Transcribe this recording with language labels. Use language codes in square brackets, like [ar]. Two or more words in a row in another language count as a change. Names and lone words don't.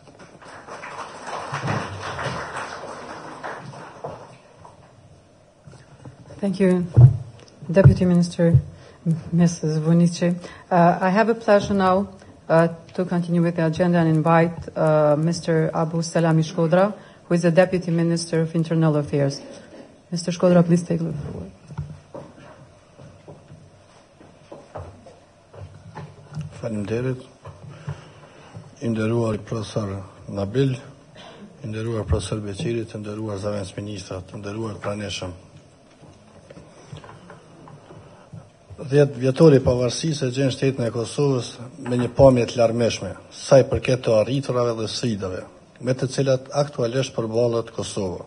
[en] Thank you, Deputy Minister Mrs. Vunici. I have a pleasure now to continue with the agenda and invite Mr. Abu Salami Shkodra, who is the Deputy Minister of Internal Affairs. Mr. Shkodra, please take the floor. [sq] Faleminderit. I nderuar profesor Nabil, i nderuar profesor Beqiri, të nderuar zëvendës ministra, të nderuar praneshëm. 10 vjetori pavarësisë e gjen shtetin e Kosovës me një pamje të larmishme, sa i përket të arriturave dhe sfidave, me të cilat aktualisht përballet Kosova.